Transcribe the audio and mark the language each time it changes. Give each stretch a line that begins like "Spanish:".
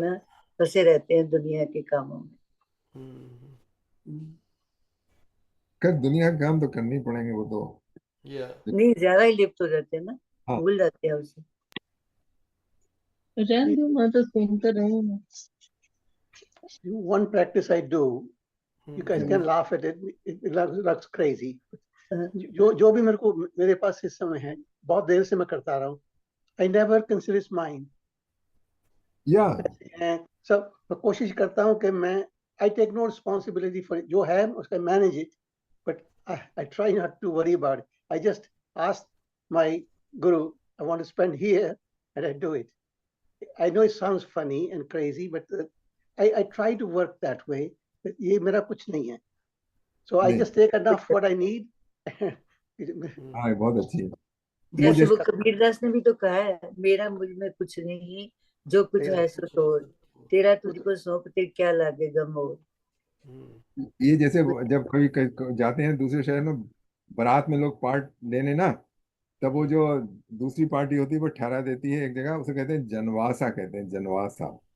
Hindi: ना फंसे रहते हैं दुनिया के कामों में। कर दुनिया के काम तो करने ही पड़ेंगे वो तो।
English: Yeah.
Hindi: नहीं, ज्यादा ही लिप्त हो जाते हैं ना, हाँ भूल जाते हैं उसे। रहने दो, मैं तो सुनते रही हूँ।
English: One practice I do, you guys Yeah. can laugh at it, it looks crazy.
Hindi: जो भी मेरे पास इस समय है, बहुत देर से मैं करता रहा हूँ,
English: I never consider it's mine.
Hindi: सब मैं कोशिश करता हूँ कि मैं
English: I take no responsibility for it.
Hindi: जो है उसका
English: manage it, but I try not to worry about it. I just ask my guru, I want to spend here, and I do it. I know it sounds funny and crazy, but I try to work that way.
Hindi: ये मेरा कुछ नहीं है.
English: So I just take enough what I need.
Hindi: हाँ बहुत अच्छी है। जैसे वो कबीरदास ने भी तो कहा है, मेरा मुझ में कुछ नहीं, जो कुछ है सो तोड़, तेरा तुझको सौंपते क्या लागे गम और। ये जैसे जब कभी जाते हैं दूसरे शहर में, बारात में लोग पार्ट लेने ना, तब वो जो दूसरी पार्टी होती है वो ठहरा देती है एक जगह, उसे कहते हैं जनवासा, कहते हैं जनवासा।